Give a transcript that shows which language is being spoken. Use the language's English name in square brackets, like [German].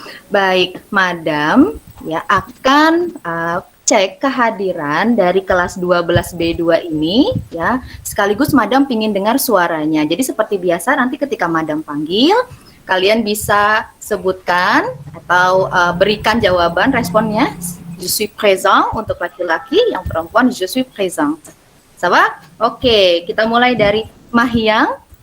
[Indonesian] Baik, Madam ya akan cek kehadiran dari kelas 12 B2 ini ya. Sekaligus Madam pingin dengar suaranya. Jadi seperti biasa nanti ketika Madam panggil, kalian bisa sebutkan atau berikan jawaban responnya. [French] Je suis présent [Indonesian] untuk laki-laki, yang perempuan [French] je suis présente. [Indonesian] Sama? Oke, kita mulai dari Mahyang.